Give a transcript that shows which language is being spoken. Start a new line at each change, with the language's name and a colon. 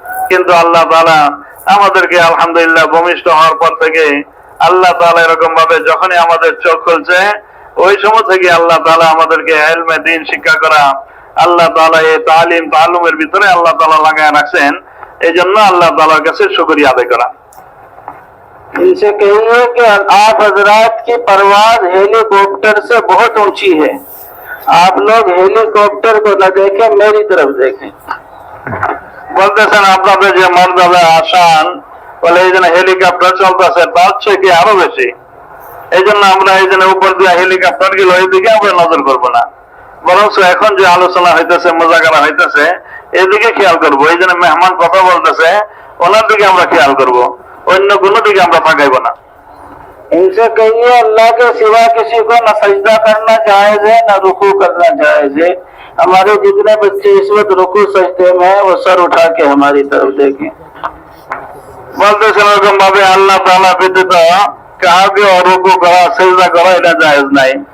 Bangla: কিন্তু আল্লাহ তাআলা আমাদেরকে আলহামদুলিল্লাহ ভূমিষ্ঠ হওয়ার পর থেকে আল্লাহ তাআলা এরকম ভাবে যখনই আমাদের চোখ খুলছে ওই সময় থেকে আল্লাহ তাআলা আমাদেরকে ইলমে দ্বীন শিক্ষা করা, আল্লাহ তাআলা এই তালিম তালুমের ভিতরে আল্লাহ তাআলা লাগায় রাখছেন। এই জন্য আল্লাহ তাআলার কাছে শুকরিয়া আদায় করা।
Hindi: इनसे कहिए कि आप हजरात की परवाज हेलीकॉप्टर से बहुत ऊंची है, आप लोग हेलीकॉप्टर को न देखें, मेरी तरफ देखें।
Bangla: বলতেছেন আপনাদের যে মর্যাদা আসান বলে এই জন্য হেলিকপ্টার চলতেছে তার থেকে আরো বেশি, এই জন্য আমরা এই জন্য উপর দিয়ে হেলিকপ্টার গুলো এইদিকে আমরা নজর করবো না, বরং এখন যে আলোচনা হইতেছে, মোজাকারা হইতেছে, এদিকে খেয়াল করবো। এই জন্য মেহমান কথা বলতেছে ওনার দিকে আমরা খেয়াল করবো, অন্য কোনো দিকে আমরা তাকাইবো না।
Hindi: इनसे कहिए अल्लाह के सिवा किसी को न सजदा करना जायज है न रुकू करना जायज है। हमारे जितने बच्चे इस वक्त रुकू सजदे में है वो सर उठा के हमारी तरफ देखें।
Bangla: বলতেছেন এরকম ভাবে আল্লাহ তাআলা ব্যতীত কাউকে রুকু করা সেজদা করা এটা জায়েজ নাই।